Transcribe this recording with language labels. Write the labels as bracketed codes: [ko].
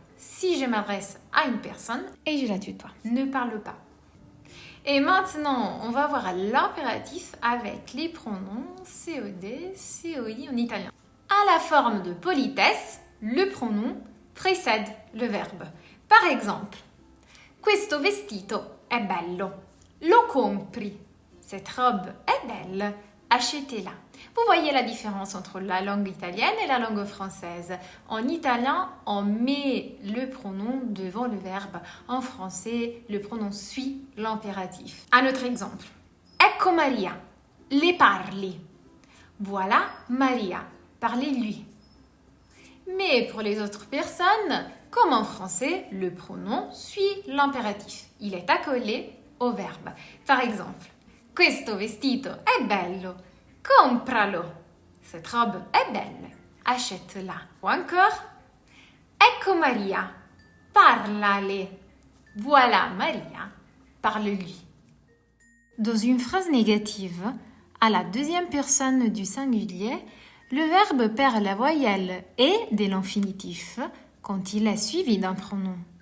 [fr] Si je m'adresse à une personne et je la tutoie, ne parle pas. Et maintenant, on va voir l'impératif avec les pronoms COD, COI en italien. À la forme de politesse, le pronom précède le verbe. Par exemple, [it] questo vestito è bello. Lo compri. [fr] Cette robe est belle. Achetez-la. Vous voyez la différence entre la langue italienne et la langue française. En italien, on met le pronom devant le verbe. En français, le pronom suit l'impératif. Un autre exemple. [it] Ecco Maria. Le parli. [fr] Voilà Maria. Parlez-lui. Mais pour les autres personnes, comme en français, le pronom suit l'impératif. Il est accolé au verbe. Par exemple, [it] questo vestito è bello, compralo. [fr] Cette robe est belle, achète-la. Ou encore, [it] ecco Maria, parlale. [fr] Voilà Maria, parle-lui. Dans une phrase négative, à la deuxième personne du singulier, le verbe perd la voyelle « et » de l'infinitif quand il est suivi d'un pronom.